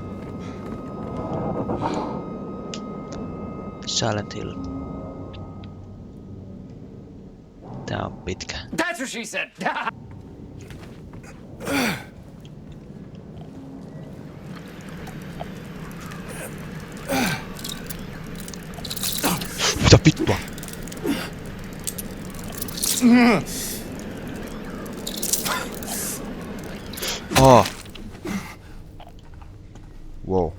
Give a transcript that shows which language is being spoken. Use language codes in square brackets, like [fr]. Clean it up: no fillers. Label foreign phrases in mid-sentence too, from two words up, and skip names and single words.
[en] Silent Hill. [fi] Tää on pitkä. [en] That's what she said. [fi] Mitä vittua? [en] Wow.